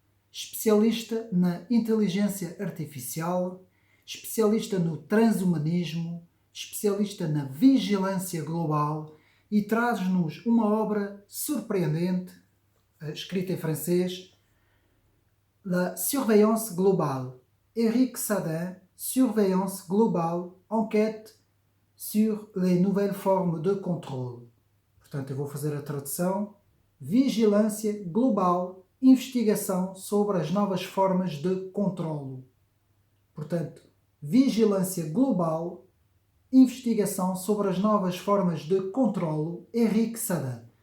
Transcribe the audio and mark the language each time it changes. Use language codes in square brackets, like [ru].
[pt] especialista na inteligência artificial, especialista no transhumanismo, especialista na vigilância global, e traz-nos uma obra surpreendente, escrita em francês, [fr] La surveillance globale. Éric Sadin, surveillance globale, enquête sur les nouvelles formes de contrôle. [pt] Portanto, eu vou fazer a tradução. Vigilância global, investigação sobre as novas formas de controlo. Portanto, vigilância global, investigação sobre as novas formas de controlo, Éric Sadin.